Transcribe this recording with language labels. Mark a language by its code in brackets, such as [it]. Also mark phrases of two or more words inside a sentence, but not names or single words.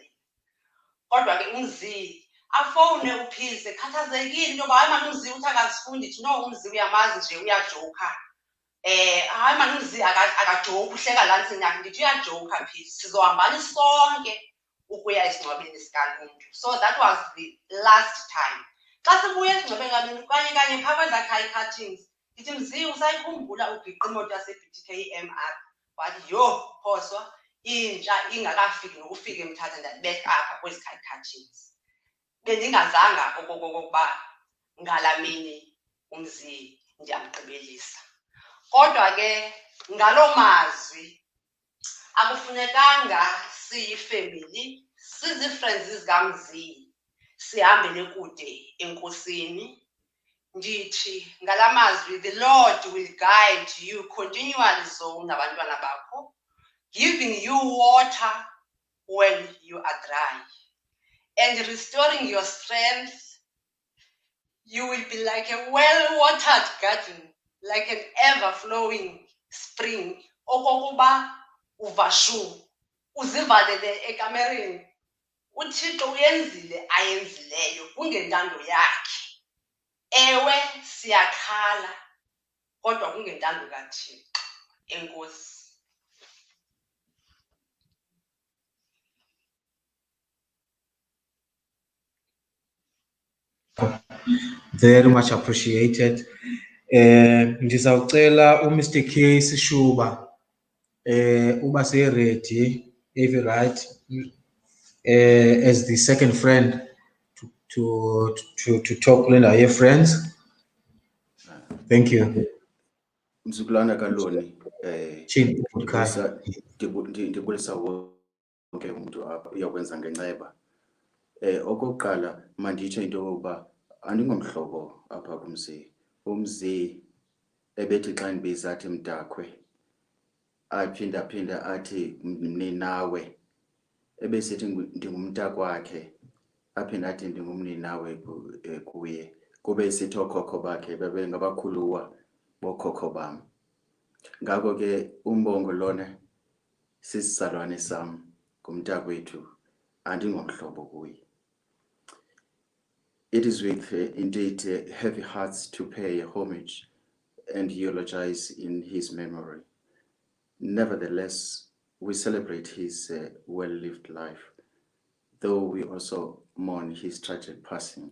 [xh] Kodwa ke umzi afowune uPills ekhathazekile into yoba hayi mani umzi uthi akasifundi. Ndithi no, umzi uyamazi nje uyajoka. Hayi mani umzi akajoki uhleka laa ntsini yakhe. Ndithi uyajoka Pills, sizohambani sonke ukuya esingcwabeni sikaLuntu. [en] So that was the last time. [xh] Xa sibuya esingcwabeni kaLuntu kanye phaa kwezakhe i-cuttings, ndithi Mzi usayikhumbula ubhiqa imoto yase-BTKM apha? Wathi yho Phoswa intsha ingakafiki nokufika eMthatha ndandibeka apha kwezi cuttings. Bendingazanga okokuba ngala mini umzi ndiyamgqibelisa. Kodwa ke ngaloo mazwi akufunekanga siyifemily, sizii-friends zikaMzi sihambele kude enkosini. Ndithi ngala mazwi, [en] the Lord will guide you continually so [xh] nabantwana bakho, [en] giving you water when you are dry and restoring your strength. You will be like a well-watered garden, like an ever-flowing spring. [xh] Okokuba uvashu uzivalele ekamereni, uThixo uyenzile ayenzileyo kungentando yakhe. Ewe siyakhala kodwa kungentando kaThixo. Enkosi. [en] Very much appreciated. [xh] Ndizawucela uMr. K Sishuba uba [en] ready, if you right, as the second friend to talk [xh] kule ndawo ye-friends. [en] Thank you. [xh] Mzukulwana kaloni Chin, ndibulisa wonke umuntu apha uyakwenza ngenceba. Okokuqala manditsho into yokuba andingomhlobo apha kumzi. Umzi ebethi xa ndibiza athi Mntakhwe, aphinda athi mninawe. Ebesithi ndingumntakwakhe, aphinda athi ndingumninawe kuye. Kube esithi okhokho bakhe bebengabakhuluwa bokhokho bam. Ngako ke umbongo lona sisizalwane sam ngumntakwethu, andingomhlobo kuye. [en] It is with indeed heavy hearts to pay homage and eulogize in his memory. Nevertheless, we celebrate his well-lived life, though we also mourn his tragic passing.